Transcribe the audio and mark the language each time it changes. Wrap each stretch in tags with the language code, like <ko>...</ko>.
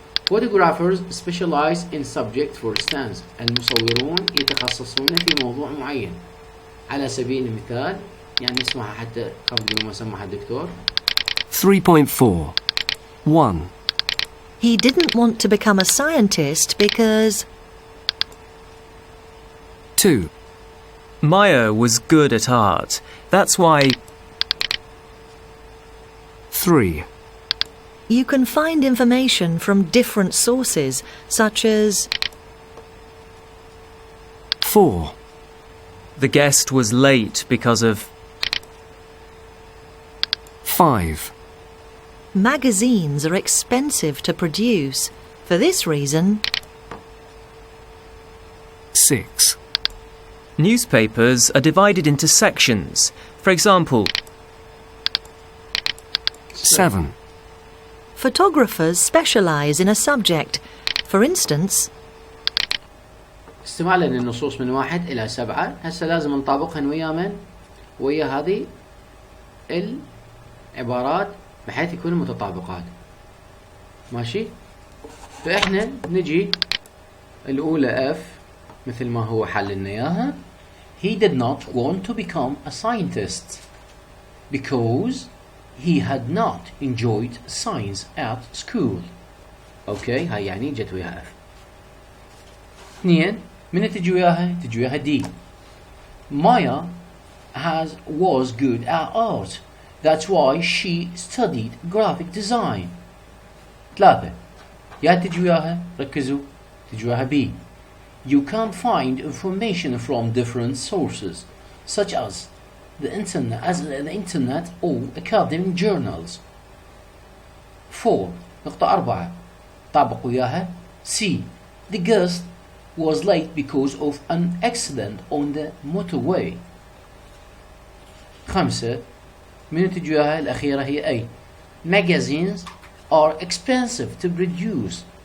<en>photographers specialize in subject for instance</en> <ar>المصورون يتخصصون في موضوع معين على سبيل المثال يعني نسمعها حتى قبل ما سمعها الدكتور.</ar> <en>3.4 1. He didn't want to become a scientist because... 2. Maya was good at art. That's why... 3. You can find information from different sources, such as... 4. The guest was late because of... 5. Magazines are expensive to produce. For this reason... 6. Newspapers are divided into sections. For example... 7. Photographers specialize in a subject. For instance...</en> <ar>استمع لنا النصوص من 1 إلى 7. هسه لازم نطابقهن ويا من؟ ويا هذه العبارات بحيث يكونوا متطابقات. ماشي؟ فإحنا نجي الأولى F مثل ما هو حل لنا إياها.</ar> <en>He did not want to become a scientist because he had not enjoyed science at school.</en> <ar>أوكي هاي يعني جت وياها F. 2 من تجي وياها؟ تجي وياها D.</ar> <en>Maya was good at art. That's why she studied graphic design.</en> <ar>3 يا تجي وياها؟ ركزوا تجي وياها B.</ar> <en>You can find information from different sources such as the internet or academic journals.</en> <ar>4 نقطة 4 طابق وياها C.</ar> <en>The guest was late because of an accident on the motorway.</en> <ar>5 من تجي وياها الأخيرة هي A.</ar> <en>Magazines are expensive to produce.</en>